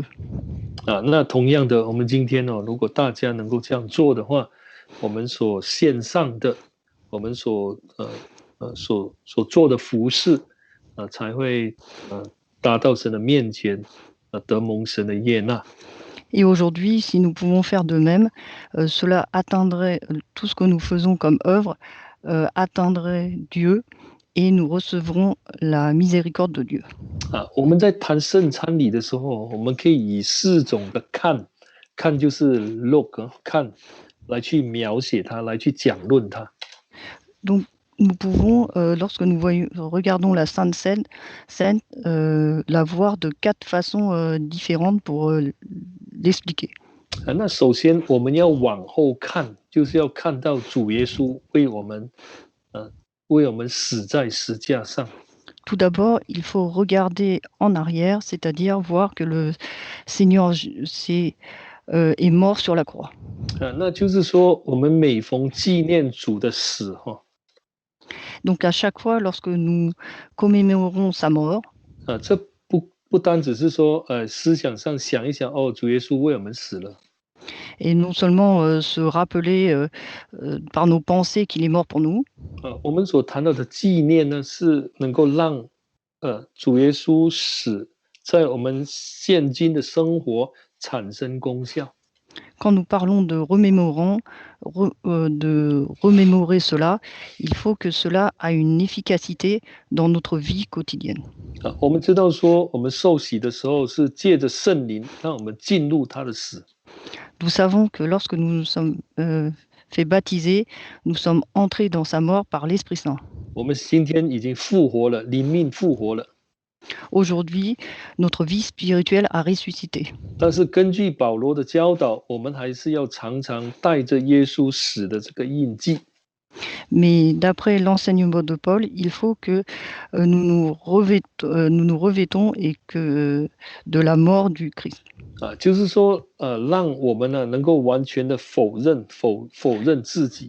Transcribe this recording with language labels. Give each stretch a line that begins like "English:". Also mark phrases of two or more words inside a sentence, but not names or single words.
Chinese: 那同样的，我们今天如果大家能够这样做的话，我们所献上的，我们所做的服事才会达到神的面前，得蒙神的悦纳。
French: Et aujourd'hui, si nous pouvons faire de même, cela atteindrait tout ce que nous faisons comme œuvre, atteindrait Dieu et nous recevrons la miséricorde de Dieu.
Chinese: 我们在谈圣餐礼的时候，我们可以以4种的看就是 look 看来去描写它，来去讲论它。
French: Donc nous pouvons, lorsque nous regardons la Sainte Seine, la voir de 4 façons différentes pour l'expliquer.
Chinese: 那首先我们要往后看，就是要看到主耶稣为我们死在十字架上。
French: Tout d'abord, il faut regarder en arrière, c'est-à-dire voir que le Seigneur est mort sur la croix.
Chinese: 那就是说，我们每逢纪念主的死
French: Donc à chaque fois, lorsque nous commémorons sa mort,
Chinese: 这不单只是说思想上想一想主耶稣为我们死了。
French: Et non seulement se rappeler par nos pensées qu'il est mort pour nous,
Chinese: 我们所谈到的纪念呢，是能够让主耶稣死在我们现今的生活产生功效。
French: quand nous parlons de remémorer cela, il faut que cela a une efficacité dans notre vie quotidienne.
Chinese: 我们知道说，我们受洗的时候是借着圣灵，让我们进入他的死。
French: Nous savons que lorsque nous nous sommes fait baptiser, nous sommes entrés dans sa mort par l'Esprit Saint.
Chinese: 我们今天已经复活了，灵命复活了。
French: Aujourd'hui, notre vie spirituelle a ressuscité.
Chinese: 但是根据保罗的教导，我们还是要常常带着耶稣死的这个印记。
French: Mais d'après l'enseignement de Paul, il faut que nous nous revêtons et que de la mort du Christ.
Chinese: 就是说，让我们呢能够完全的否认自己。